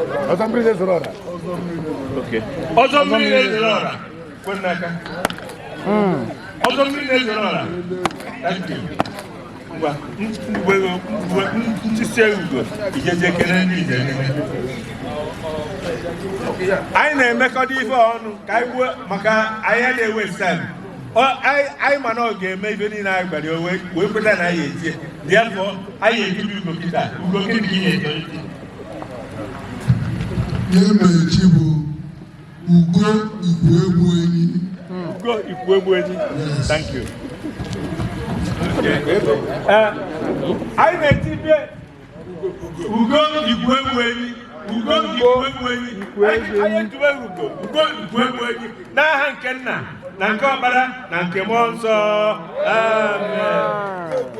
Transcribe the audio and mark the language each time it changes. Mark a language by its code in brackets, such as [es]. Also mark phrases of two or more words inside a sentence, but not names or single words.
[ig] Ọzọ mmiri na-ezoro ọra. Ok. Ọzọ mmiri na-ezoro ọra. Kwe n'aka. Mm. Ọzọ mmiri na-ezoro ọra. [en] Thank you. [ig] Ngwa, mgbe, mgbe, ntụsi ugo, ijeje kele ndị nze niile. Anyị na-emekọta ife ọnụ ka anyị gbuo maka anyị a na-ewe stand. Ọ, anyị, anyị ma na ọ ga-eme ife niile anyị gwara ya, o wee, wee kweta na anyị eji ya. Therefore, anyị ejibi ugo kịta. Ugo gịnị ka ị na-eche iti? Ihe m na-echi bụ Ugo Igwe Egwu Enyi. Ugo Igwe Egwu Enyi. [en] Yes. Thank you. Okay. [ig] Eh, anyị na-eti bie Ugo Igwe Egwu Enyi. Ugo Igwe Egwu Enyi. Anyị, anyị ejiwe Ugo, Ugo Igwe Egwu Enyi. N'aha nke Nna, na nke Ọkpara, na nke Mmụọ Nsọ. Amen.